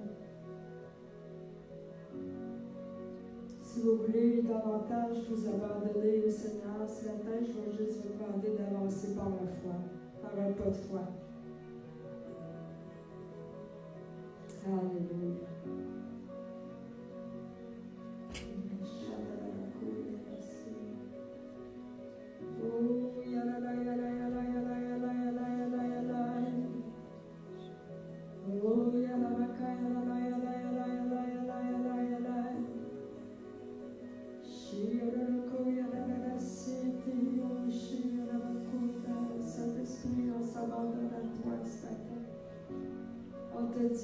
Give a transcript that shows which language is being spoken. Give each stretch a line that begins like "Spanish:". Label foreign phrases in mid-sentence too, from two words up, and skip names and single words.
French: Si vous voulez davantage vous abandonner au Seigneur, ce matin, je vais juste vous demander d'avancer par la foi, par un pas de foi. Alléluia. Oh, yala, yala, yala, yala, yala, yala, yala, yala, yala. Oh, yala, baka, yala, yala, yala, yala, yala, yala, yala. Shiroko, yala, yala, siti, oh, shiroko, Saint-Esprit, on s'abandonne à toi ce matin. On te